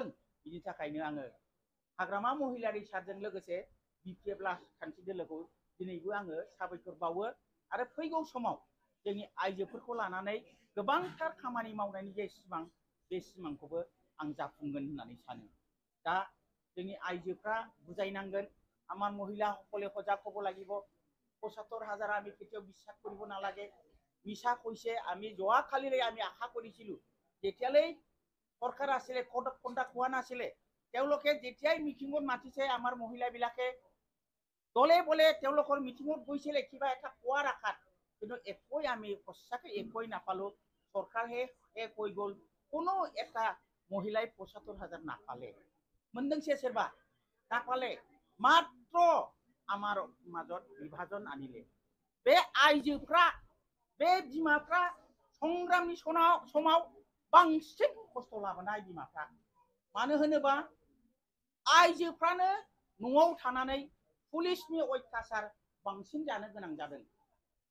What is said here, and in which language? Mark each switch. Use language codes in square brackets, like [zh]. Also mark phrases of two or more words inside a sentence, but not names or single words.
[brx] बिनि थाखायनो आङो हाग्रामा महिलारि सारजों लोगोसे BPF राजखान्थि दोलोखौ दिनैबो आङो साबायखर बावो आरो फैगौ समाव जोंनि आइजोफोरखौ लानानै गोबांथार खामानि मावनायनि जे सिमां बे सिमांखौबो आं जाफुंगोन होननानै सानो। दा जोंनि आइजोफ्रा बुजायनांगोन [as] আমাৰ মহিলাসকলে সজাগ হ'ব লাগিব। ৭৫,০০০ আমি কেতিয়াও বিশ্বাস কৰিব নালাগে। মিছা কৈছে। আমি যোৱাকালিলৈ আমি আশা কৰিছিলোঁ যেতিয়ালৈ সরকার আসলে কন্টাক্ট হোৱা নাছিলে তেওঁলোকে যেতিয়াই মিটিঙত মাতিছে আমাৰ মহিলাবিলাকে দলে বলে তেওঁলোকৰ মিটিঙত গৈছিলে কিবা এটা কোৱাৰ আশাত কিন্তু একোই আমি সঁচাকৈ একোই নাপালো। চৰকাৰহে কৈ গ'ল কোনো এটা মহিলাই ৭৫,০০০ নাপালে। [brx] मोनदोंसे सोरबा नापाले मात्र [as] আমার মাজত বিভাজন আনিলে। [brx] बे आइजोफ्रा बे बिमाफ्रा संग्रामनि समाव बांसिन खस्थ' लाबोनाय बिमाफ्रा मानो होनोबा आइजोफ्रानो न'आव थानानै पुलिसनि अयथासार बांसिन जानो गोनां जादों।